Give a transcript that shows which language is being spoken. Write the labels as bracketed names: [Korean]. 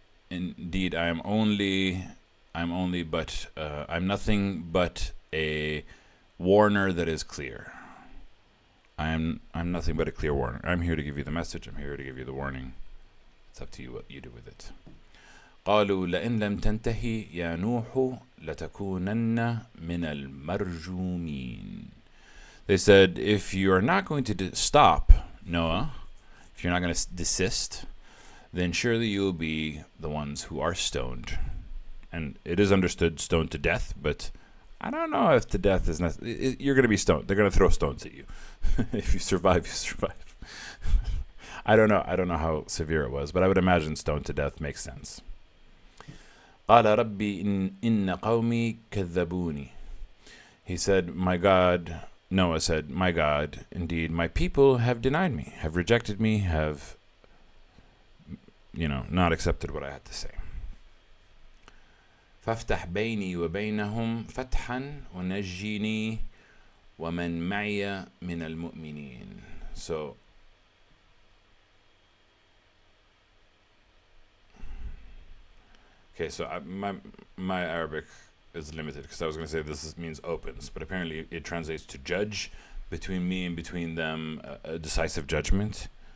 [English] Indeed, I'm nothing but a warner that is clear. I'm nothing but a clear warner. I'm here to give you the message. I'm here to give you the warning. It's up to you what you do with it. [Arabic] قالوا لئن لم تنتهي يا نوح لتكونن من المرجومين. [English] They said, if you are not going to stop, Noah, if you're not going to desist, then surely you will be the ones who are stoned. And it is understood stoned to death, but I don't know if the death is necessary. You're going to be stoned. They're going to throw stones at you. If you survive, you survive. I don't know how severe it was, but I would imagine stoned to death makes sense. [Arabic] قال ربي إن قومي كذبوني. [English] He said, my God, Noah said, my God, indeed, my people have denied me, have rejected me, have, not accepted what I had to say. [Arabic] فافتح بيني وبينهم فتحا ونجيني ومن معي من المؤمنين. [English] So my Arabic is limited because I was going to say this means opens, but apparently it translates to judge between me and between them, a decisive judgment.